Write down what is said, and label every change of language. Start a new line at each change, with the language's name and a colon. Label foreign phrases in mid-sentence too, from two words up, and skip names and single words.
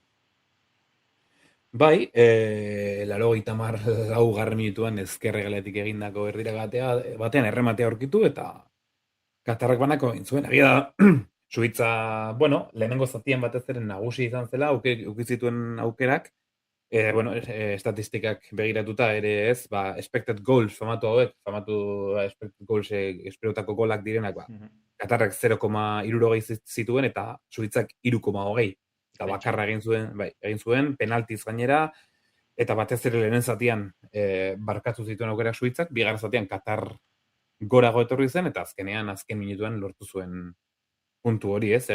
Basque: Bai, laurogeita hamar laugarren minutuan ezkerregaletik egindako erdira batean errematea aurkitu eta Katarrak banako egin zuen. Egia da, Suitza, lehenengo zatian batez ere nagusi izan zela, ukizituen aukerak, estatistikak begiratuta ere ez,
English: expected goals
Basque: famatu
English: expected goals
Basque: esperotako golak direnak, Katarrak 0,60 zituen eta Suitzak 3,20. Eta bakarra egin zuen, penaltiz gainera, eta batez ere lehen zatian barkatu zituen aukerak Suitzak, bigarren zatian Katar gorago etorri zen, eta azken minutuan lortu zuen puntu hori, ez?